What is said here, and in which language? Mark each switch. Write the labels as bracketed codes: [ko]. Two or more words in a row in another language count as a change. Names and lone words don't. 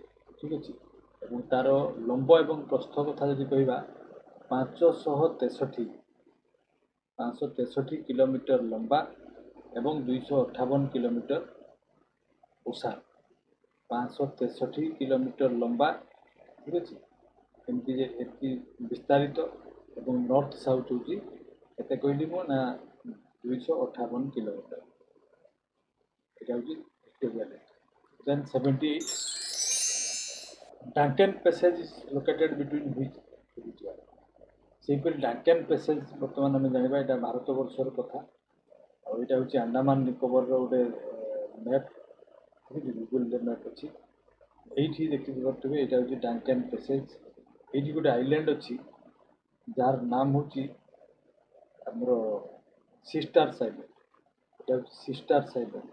[or] ଠିକ୍ ଅଛି, ଏବଂ ତା'ର ଲମ୍ବ ଏବଂ ପ୍ରସ୍ଥ କଥା ଯଦି କହିବା 563 କିଲୋମିଟର ଲମ୍ବା ଏବଂ 258 କିଲୋମିଟର ଓସାର। 563 କିଲୋମିଟର ଲମ୍ବା, ଠିକ୍ ଅଛି, ଏମିତି ଯେ ଏତିକି ବିସ୍ତାରିତ ଏବଂ [en] north south [or] ହେଉଛି କେତେ କହିଲି ମୁଁ ନା 258 କିଲୋମିଟର। ଏଟା ହେଉଛି ଭିକ୍ଟୋରିଆ ଲେକ। [en] Then 78, Duncan Passage is located between which river? [or] ସେହିପରି ଡାଙ୍କେନ୍ ପ୍ୟାସେଜ୍ ବର୍ତ୍ତମାନ ଆମେ ଜାଣିବା, ଏଇଟା ଭାରତବର୍ଷର କଥା, ଆଉ ଏଇଟା ହେଉଛି ଆଣ୍ଡାମାନ ନିକୋବରର ଗୋଟେ ମ୍ୟାପ୍। ଗୁଗୁଲରେ ମ୍ୟାପ୍ ଅଛି, ଏଇଠି ଦେଖିପାରୁଥିବେ ଏଇଟା ହେଉଛି ଡାଙ୍କେନ୍ ପ୍ୟାସେଜ୍। ଏଇଠି ଗୋଟେ ଆଇଲ୍ୟାଣ୍ଡ ଅଛି ଯାହାର ନାମ ହେଉଛି ଆମର ସିଷ୍ଟାର୍ସ ଆଇଲ୍ୟାଣ୍ଡ, ଏଇଟା ହେଉଛି ସିଷ୍ଟାର୍ସ ଆଇଲ୍ୟାଣ୍ଡ।